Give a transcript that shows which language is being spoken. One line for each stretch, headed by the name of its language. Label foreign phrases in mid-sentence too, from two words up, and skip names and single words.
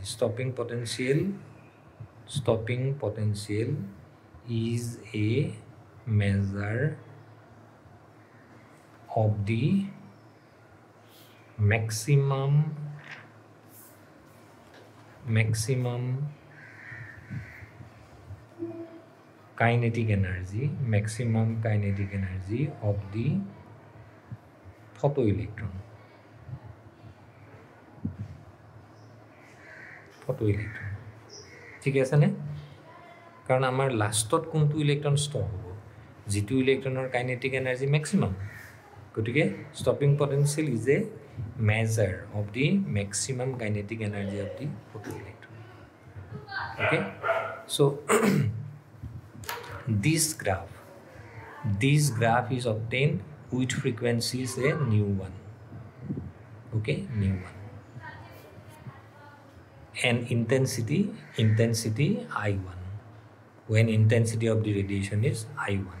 English: Stopping potential is a measure of the maximum kinetic energy of the photoelectron.
Assamese: ঠিক আছে নে? কারণ আমার লাস্টত কোনটো ইলেক্ট্রন স্টপ হ'ব, যেটো ইলেক্ট্রনৰ
English: kinetic energy maximum. গতিকে stopping potential is a measure of the maximum kinetic energy of the photoelectron. Okay, so this graph is obtained with frequency say nu 1. Okay, nu 1, and intensity I1, when intensity of the radiation is I1.